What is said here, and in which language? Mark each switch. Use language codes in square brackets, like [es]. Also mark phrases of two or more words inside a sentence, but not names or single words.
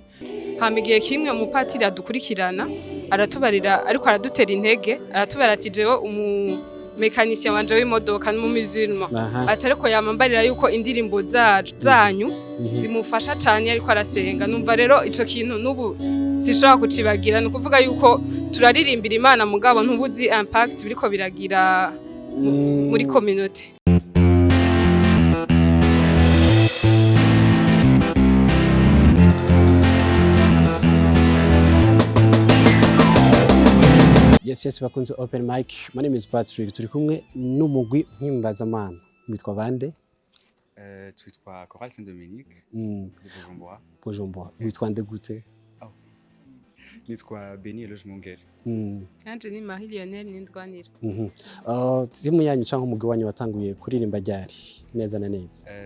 [rn] hamigiye kimwe umupatiri adukurikirana aratubarira ariko aradutera intege aratubara ati jewe mekanisya wanje w'imodoka n'umumizirima atariko yamambarira yuko indirimbo zanyu zimufasha cyane ariko arasenga numva rero ico kintu nubu sishaka kucibagira no kuvuga yuko turaririmbira Imana mugabo ntubuzi impact biriko biragira muri community [en] Yes, bakunze open mic. My name is Patrick. [rn] Turi kumwe n'umurwi mpimbazamana. Mwitwa bande? Twitwa Chorale Saint Dominique. Bujumbura. Bujumbura. Mwitwa nde gute? Nitwa Beni Elojmongere. Kanje ni Marie Lionel Nindwanira. Timu yanyu cyangwa umugwi wanyu watanguye kuririmba ryari neza na neza?